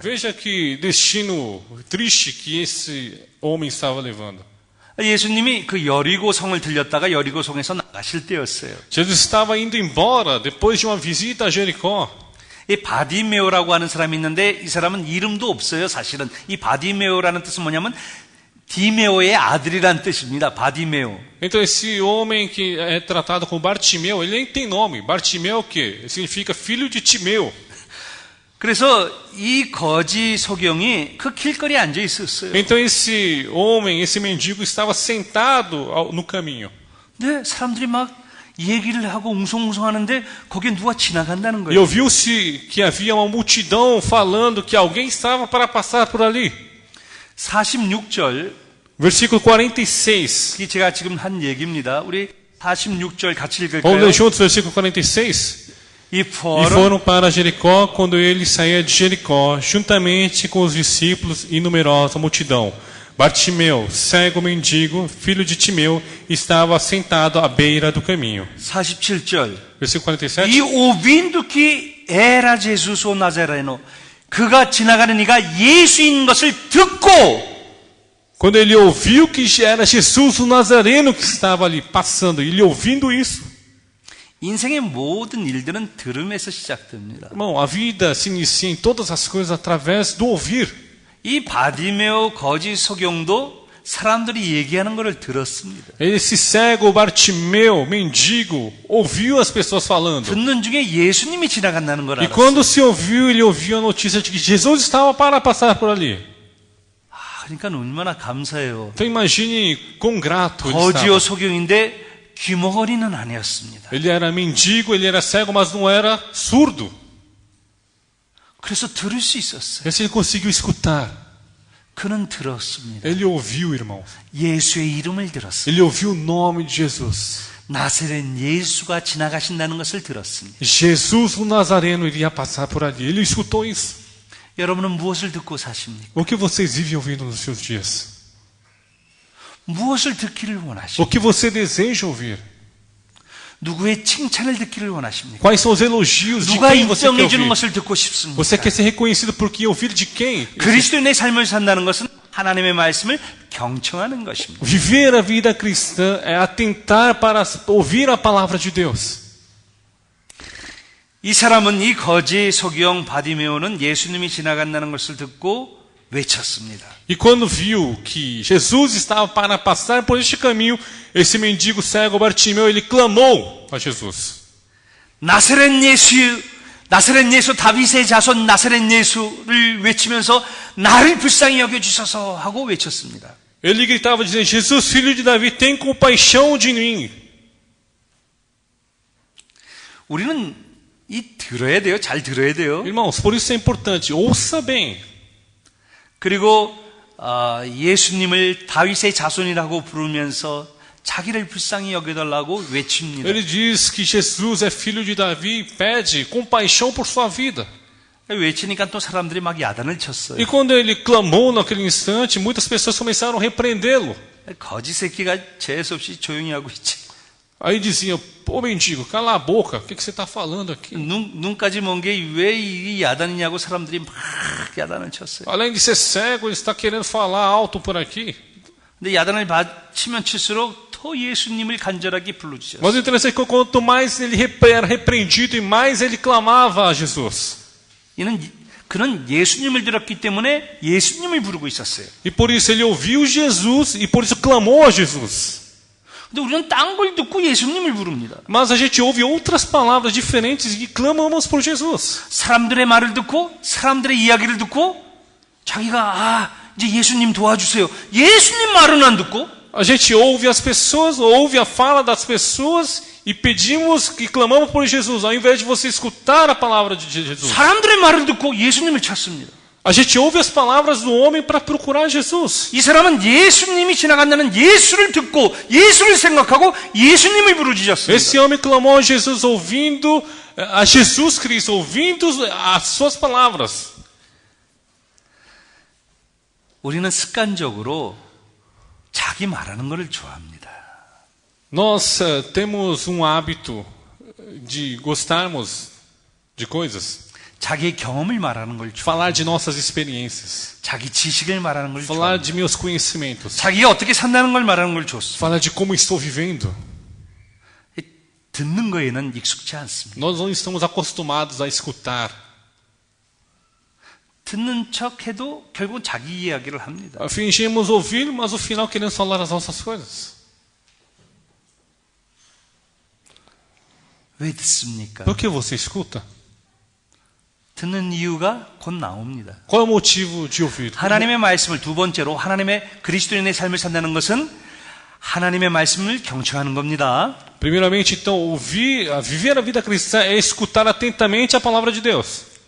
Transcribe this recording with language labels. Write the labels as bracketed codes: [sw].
[pt] Veja que destino triste que esse homem estava levando. [ko] 예수님이 그 여리고 성을 들렸다가 여리고 성에서 나가실 때였어요. [pt] Jesus estava indo embora depois de uma visita a Jericó. [ko] 이 바디메오라고 하는 사람이 있는데 이 사람은 이름도 없어요. 사실은 이 바디메오라는 뜻은 뭐냐면 디메오의 아들이란 뜻입니다. 바디메오. [pt] Então esse homem que é tratado como Bartimeu, ele nem tem nome. Bartimeu o quê? Significa filho de Timeu. [ko] 그래서 이 거지 소경이 그 길거리에 앉아 있었어요. [pt] Então esse homem, esse mendigo estava sentado no caminho. [ko] 네, 사람들이 막 얘기를 하고 웅성웅성하는데 거기에 누가 지나간다는 [pt] E [ko] 거예요. [pt] ouviu-se que havia uma multidão falando que alguém estava para passar por ali. [ko] 46절, [pt] Versículo 46. [ko] 이 제가 지금 한 얘기입니다. 우리 46절 같이 [pt] Vamos [ko] 읽을까요? [pt] ler juntos, versículo 46. E E foram para Jericó quando ele saía de Jericó, juntamente com os discípulos e numerosa multidão. Bartimeu, cego mendigo, filho de Timeu, estava sentado à beira do caminho. [ko] 47절. [pt] Versículo 47. [ko] 이 [pt] ouvindo que era Jesus o Nazareno, [ko] 그가 지나가는 이가 예수인 것을 듣고 [pt] Quando ele ouviu que era Jesus o Nazareno que estava ali passando, ele ouvindo isso, [ko] 인생의 모든 일들은 들음에서 시작됩니다. [pt] irmão, a vida se inicia em todas as coisas através do ouvir. [ko] 이 바디메오 거짓 소경도 사람들이 얘기하는 것을 들었습니다. [pt] Esse cego Bartimeu, mendigo, ouviu as pessoas falando. [ko] 듣는 중에 예수님이 지나간다는 걸 [pt] E [ko] 알았어요. [pt] quando se ouviu, ele ouviu a notícia de que Jesus estava para passar por ali. [ko] 그러니까 얼마나 감사해요. [pt] Então imagine quão grato ele [ko] 거지요 소경인데 귀머거리는 아니었습니다. [pt] Ele era mendigo, ele era cego, mas não era surdo. [ko] 그래서 들을 수 있었어요. [pt] Esse ele conseguiu escutar. [ko] 그는 들었습니다. [pt] Ele ouviu, irmão. [ko] 예수의 이름을 들었어요. [pt] Ele ouviu o nome de Jesus. [ko] 나사렛 예수가 지나가신다는 것을 들었습니다. [pt] Jesus o Nazareno iria passar por ali. Ele escutou isso. [ko] 여러분은 무엇을 듣고 사십니까? [pt] O que vocês vivem ouvindo nos seus dias? [ko] 무엇을 듣기를 [pt] O [ko] 원하십니까? [pt] que você deseja ouvir? [ko] 누구의 칭찬을 듣기를 원하십니까? [pt] Quais são os elogios de [ko] 누가 [pt] quem você quer [ko] 인정해 주는 [pt] ouvir? [ko] 것을 듣고 싶습니까? [pt] Você quer ser reconhecido por que ouvir de quem? [ko] 그리스도인의 삶을 산다는 것은 하나님의 말씀을 경청하는 것입니다. [pt] Viver a vida cristã é atentar para ouvir a palavra de Deus. [ko] 이 사람은 이 거지 소경 바디메오는 예수님이 지나간다는 것을 듣고 외쳤습니다. [pt] E quando viu que Jesus estava para passar por este caminho, esse mendigo cego Bartimeu, ele clamou a Jesus. [ko] 나사렛 예수 다윗의 자손 나사렛 예수를 외치면서 나를 불쌍히 여겨주소서 하고 외쳤습니다. [pt] Ele gritava dizendo: Jesus, filho de Davi, tem compaixão de mim. [ko] 우리는 들어야 돼요. 잘 들어야 돼요. [pt] Irmãos, por isso é importante, ouça bem. [ko] 그리고 예수님을 다윗의 자손이라고 부르면서 자기를 불쌍히 여겨달라고 외칩니다. [pt] Ele diz que Jesus é filho de Davi e pede compaixão por sua vida. [ko] 외치니까 또 사람들이 막 야단을 쳤어요. [pt] E quando ele clamou naquele instante, muitas pessoas começaram a repreendê-lo. [ko] 거지 새끼가 재수없이 조용히 하고 있지. [pt] Aí diziam, pô mendigo, cala a boca, o que você está falando aqui? [ko] 눈까지 먼 게 왜 이 야단이냐고 사람들이 막 야단을 쳤어요. [pt] Além de ser cego, ele está querendo falar alto por aqui. [ko] 근데 야단을 치면 칠수록 더 예수님을 간절하게 불러주셨어요. [pt] Mas o interessante é que quanto mais ele era repreendido e mais ele clamava a Jesus. [ko] 그는 예수님을 들었기 때문에 예수님을 부르고 있었어요. [pt] E por isso ele ouviu Jesus e por isso clamou a Jesus. [ko] 근데 우리는 딴 걸 듣고 예수님을 부릅니다. [pt] Mas a gente ouve outras palavras diferentes e clamamos por Jesus. [ko] 사람들의 말을 듣고 사람들의 이야기를 듣고 자기가 이제 예수님 도와주세요. 예수님 말은 안 듣고 [pt] A gente ouve as pessoas, ouve a fala das pessoas e pedimos e clamamos por Jesus, ao invés de você escutar a palavra de Jesus. [ko] 사람들의 말을 듣고 예수님을 찾습니다. [pt] A gente ouve as palavras do homem para procurar Jesus. [ko] 이 사람은 예수님이 지나간다는 예수를 듣고 예수를 생각하고 예수님을 부르짖었습니다. [pt] Esse homem clamou a Jesus ouvindo a Jesus Cristo, ouvindo as suas palavras. [ko] 우리는 습관적으로 자기 말하는 것을 좋아합니다. [pt] Nós temos hábito de gostarmos de coisas, [ko] 자기의 경험을 말하는 걸 좋아합니다. [pt] falar de nossas experiências, [ko] 자기 지식을 말하는 걸 [pt] falar [ko] 좋아합니다. [pt] de meus conhecimentos, [ko] 자기가 어떻게 산다는 걸 말하는 걸 좋습니다. [pt] falar de como estou vivendo. [ko] 듣는 거에는 익숙지 않습니다. [pt] Nós não estamos acostumados a escutar. [ko] 듣는 척해도 결국 자기 이야기를 합니다. [pt] Fingimos ouvir, mas no final queremos falar as nossas coisas. [ko] 왜 듣습니까? [pt] Por que você escuta? [ko] 듣는 이유가 곧 나옵니다. [pt] Qual é o motivo de ouvir? [ko] 하나님의 말씀을 두 번째로 하나님의 그리스도인의 삶을 산다는 것은 하나님의 말씀을 경청하는 겁니다. [pt] Primeiramente, então, viver a vida cristã é escutar atentamente a palavra de Deus.